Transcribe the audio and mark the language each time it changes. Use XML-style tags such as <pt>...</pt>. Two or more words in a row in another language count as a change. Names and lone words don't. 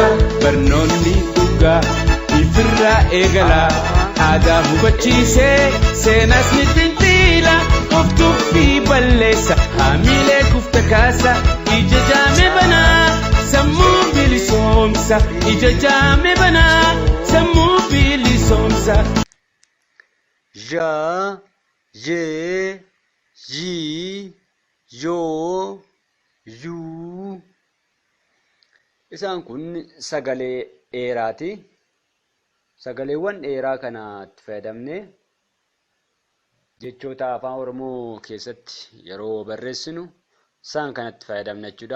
<om>Barnonni dhuga ifirra eegala, aadaa hubachiise, seenas ni fincila, of tuffii balleessa, haamilee kufta kaasa, ija jaame banaa, sammuu bilisoomsa, ija jaame banaa, sammuu bilisoomsa. Ja, je, ji, yo, yu. Isaan kun sagalee dheeraati. Sagaleewwan dheeraa kanatti fayyadamne jechoota afaan Oromoo keessatti yeroo barreessinu isaan kanatti fayyadamna jechuudha.</om>